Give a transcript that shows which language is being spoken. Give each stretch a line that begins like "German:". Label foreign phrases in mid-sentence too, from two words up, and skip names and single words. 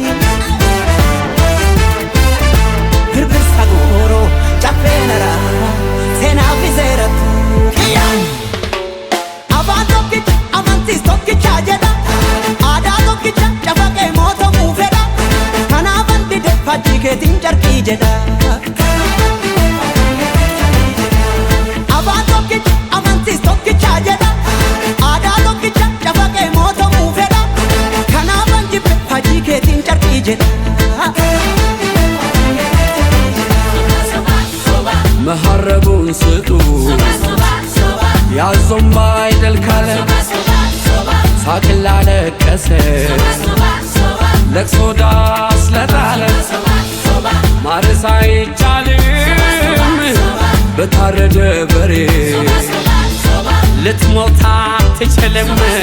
Oromo: Birbirsa gooroo caffee naraa seenaa fi seeratu Afaan tokkicha amantiis tokkicha jedha Aadaa tokkicha cafaqee mootumuu fedha Kanaafan dide faajjii keetiin carqii jedha Afaan tokkicha amantiis tokkicha jedha Aadaa tokkicha cafaqee mootumuu fedha Kanaafan jibbe faajjii keetiin carqii jedha
Amharic: መሐረቡን ስጡ ያዞም አይደል ካለ ሳቅላ ለቀሰ ለቅሶ ዳስ ለጣለ ማረስ አይቻልም በታረደ በሬ ልትሞት አትችልም